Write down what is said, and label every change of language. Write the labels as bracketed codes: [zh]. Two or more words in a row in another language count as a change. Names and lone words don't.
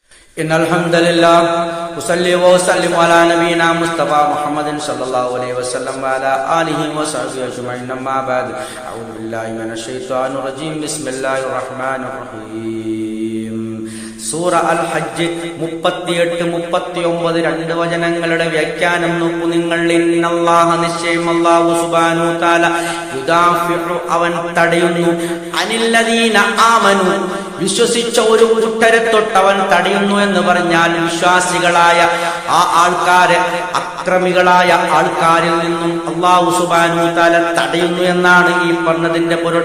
[ar] إن الحمد لله أصلي وأسلم على نبينا مصطفى محمد صلى الله عليه وسلم وعلى آله وصحبه أجمعين أما بعد أعوذ بالله من الشيطان الرجيم بسم الله الرحمن الرحيم [ml] സൂറ അൽ ഹജ്ജ് 38-39 രണ്ട് വചനങ്ങളുടെ വ്യാഖ്യാനം നോക്കൂ നിങ്ങൾ. ഇന്നല്ലാഹ നിശ്ചയം [ar] الله سبحانه و تعالى [ml] യുദാഫിഉ അവൻ തടയുന്നു [ar] عن الذين آمنوا [ml] വിശ്വസിച്ച ഒരു കൂട്ടരെ തൊട്ട് അവൻ തടയുന്നു എന്ന് പറഞ്ഞാൽ വിശ്വാസികളായ ആ ആൾക്കാരെ അക്രമികളായ ആൾക്കാരിൽ നിന്നും [ar] الله سبحانه و تعالى [ml] തടയുന്നു എന്നാണ് ഈ പറഞ്ഞതിന്റെ പൊരുൾ.